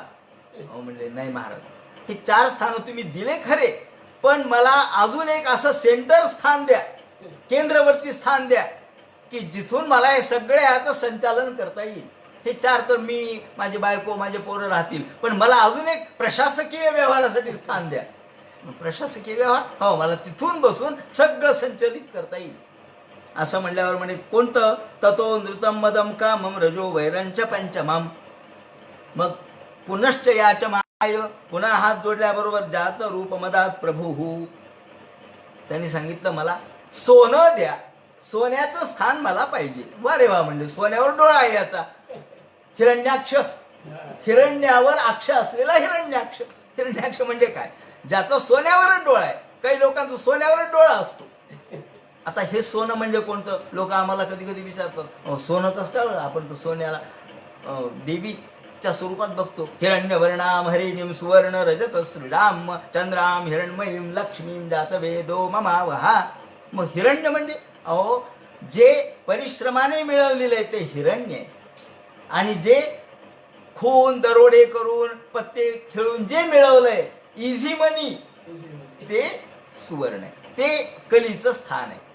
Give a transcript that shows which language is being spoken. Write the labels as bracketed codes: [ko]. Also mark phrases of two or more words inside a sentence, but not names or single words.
[mr] म्हणले नाही महाराज, हे 4 स्थानं तुम्ही दिले खरे, पण मला अजून एक असं सेंटर स्थान द्या, केंद्रवर्ती स्थान द्या, की जिथून मला हे सगळे याचं संचालन करता येईल. हे 4 तर मी, माझी बायको, माझे पोरं राहतील, पण मला अजून एक प्रशासकीय व्यवहारासाठी स्थान द्या. प्रशासकीय व्यवहार, हो, मला तिथून बसून सगळं संचलित करता येईल. असं म्हणल्यावर म्हणे कोणतं? [sa] ततो नृतम मदम कामम रजो वैरंच पंचमम. [mr] मग पुनश्च याच माय, पुन्हा हात जोडल्याबरोबर [sa] जात रूप मदात प्रभू. [mr] त्यांनी सांगितलं मला सोनं द्या, सोन्याचं स्थान मला पाहिजे. वा रे वा, म्हणजे सोन्यावर डोळा आहे याचा. हिरण्याक्ष, हिरण्यावर अक्ष असलेला हिरण्याक्ष. हिरण्याक्ष म्हणजे काय? ज्याचा सोन्यावरच डोळा आहे. काही लोकांचा सोन्यावरच डोळा असतो. आता हे सोनं म्हणजे कोणतं? लोक आम्हाला कधी कधी विचारतात, सोनं कसं काय? आपण तर सोन्याला देवीच्या स्वरूपात बघतो. [sa] हिरण्यवर्णाम हरिणीम सुवर्ण रजत श्रीराम चंद्राम हिरण्मयीम लक्ष्मीम जातवेदो ममावहा. [mr] मग हिरण्य म्हणजे अहो जे परिश्रमाने मिळवलेलं आहे ते हिरण्य आहे, आणि जे खून दरोडे करून पत्ते खेळून जे मिळवलंय [en] easy money [mr] ते सुवर्ण आहे, ते कलीचं स्थान आहे.